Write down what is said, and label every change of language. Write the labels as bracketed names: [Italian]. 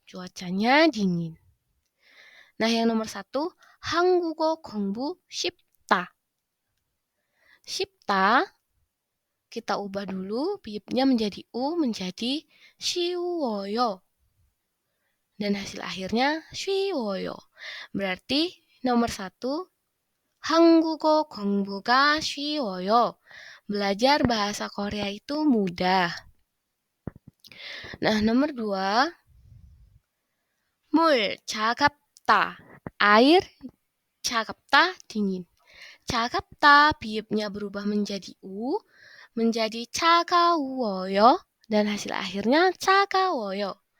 [Indonesian] Cuacanya dingin. Nah, yang nomor 1, [Korean] 한국어 공부 쉽다. [Indonesian] 쉽다, kita ubah dulu, biepnya menjadi u, menjadi 쉬워요. Dan hasil akhirnya 쉬워요. Berarti nomor 1, [Korean] 한국어 공부가 쉬워요. [Indonesian] Belajar bahasa Korea itu mudah. Nah, nomor 2, [Korean] 물 차갑다. [Indonesian] Air 차갑다, dingin. 차갑다, biepnya berubah menjadi u, menjadi 차가워요, dan hasil akhirnya 차가워요.